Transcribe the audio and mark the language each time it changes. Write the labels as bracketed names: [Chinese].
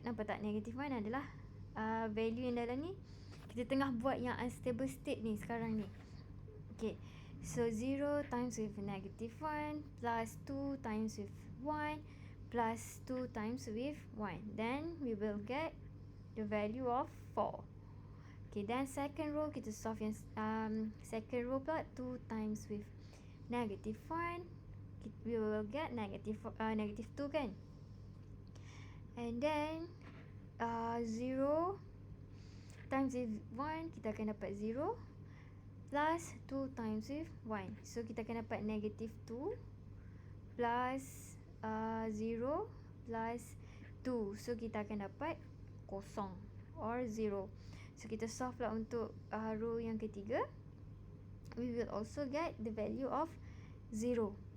[Malay] Nampak tak, negative 1 adalah value yang dalam ni. Kita tengah buat yang unstable state ni sekarang ni. [English] Okay, so 0 times with negative 1 plus 2 times with 1 plus 2 times with 1. Then we will get the value of 4. Okay, then second row kita solve yang second row pula 2 times with negative 1. We will get negative 2 kan. And then 0 times with 1 [Malay] kita akan dapat [English] 0 plus 2 times with 1. So [Malay] kita akan dapat [English] negative 2 plus 0 plus 2. [Malay] So kita akan dapat kosong or 0. So kita solve lah untuk row yang ketiga. [English] We will also get the value of 0.